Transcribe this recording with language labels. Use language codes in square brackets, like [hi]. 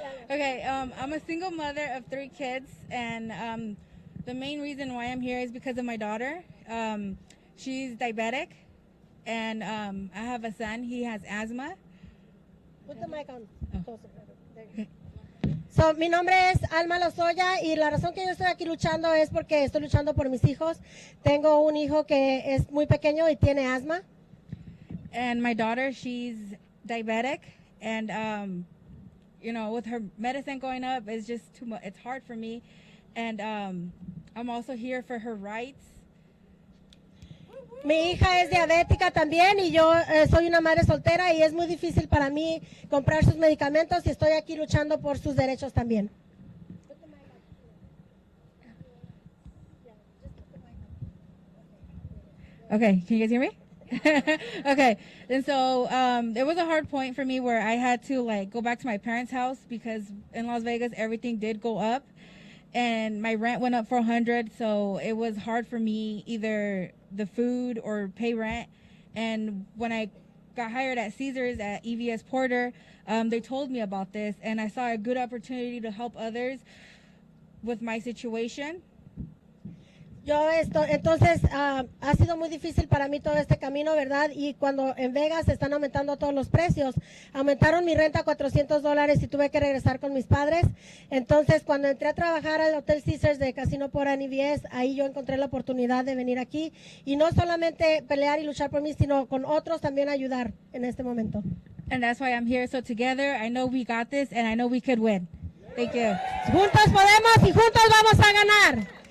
[en] Okay, I'm a single mother of 3 kids, and the main reason why I'm here is because of my daughter. She's diabetic, and I have a son. He has asthma. Put the mic on. Oh. [es] So, mi nombre es Alma Lozoya y la razón que yo estoy aquí luchando es porque estoy luchando por mis hijos. Tengo un hijo que es muy pequeño y tiene asma. [en] And my daughter, she's diabetic, and you know, with her medicine going up, it's just too much. It's hard for me, and I'm also here for her rights. [es] Mi hija es diabética también y yo soy una madre soltera y es muy difícil para mí comprar sus medicamentos y estoy aquí luchando por sus derechos también. [en] Okay, can you guys hear me? Okay, and so it was a hard point for me where I had to like go back to my parents' house because in Las Vegas everything did go up, and my rent went up for $100, so it was hard for me either the food or pay rent. And when I got hired at Caesars at EVS Porter, they told me about this, and I saw a good opportunity to help others with my situation. [es] Entonces ha sido muy difícil para mí todo este camino, ¿verdad? Y cuando en Vegas están aumentando todos los precios, aumentaron mi renta a $400 y tuve que regresar con mis padres. Entonces, cuando entré a trabajar al Hotel Caesars de Casino por EVS, ahí yo encontré la oportunidad de venir aquí y no solamente pelear y luchar por mí, sino con otros también ayudar en este momento. [en] And that's why I'm here. So together, I know we got this, and I know we could win. Thank you. [es] Juntos podemos y juntos vamos a ganar.